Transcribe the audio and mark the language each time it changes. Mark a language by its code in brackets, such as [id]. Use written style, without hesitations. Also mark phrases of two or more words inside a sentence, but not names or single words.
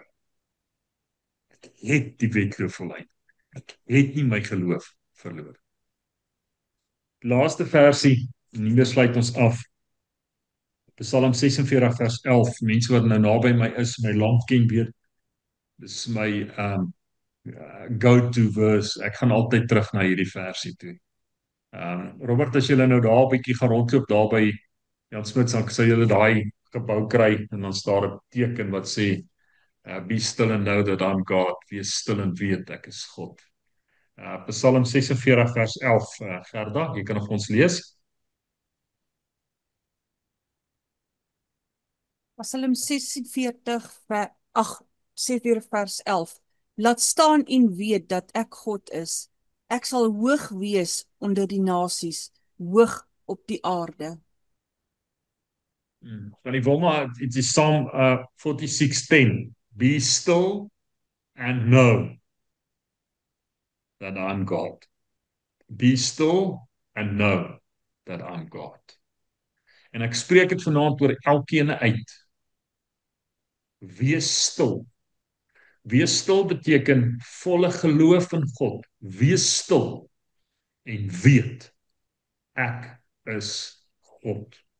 [af] Ek het die wedloop volëindig. Ek het nie my geloof verloor. Laaste versie, en hiermee sluit ons af. Psalm 46 vers 11. Mense wat nou naby my is, my lank ken weet, dis my [en] go-to verse. [af] Ek gaan altyd terug na hierdie versie toe. Robert, as julle nou daar 'n bietjie gaan rondloop daar by Jan Smits, dan sal julle daai gebou kry en dan staan 'n teken wat sê [en] be still and know that I'm God. [af] Wees stil en weet ek is God. Psalm 46 vers 11. Gerda, jy kan vir ons lees. Psalm 46 vers 11. Laat staan en weet dat ek God is. Ek sal hoog wees onder die nasies, hoog op die aarde. Van die Wilma, [en] it is Psalm 46:10. Be still and know that I'm God. Be still and know that I'm God. [af] En ek spreek dit vanaand oor elkeen uit. Wees stil. Wees stil beteken volle geloof in God. Wees stil en weet ek is God.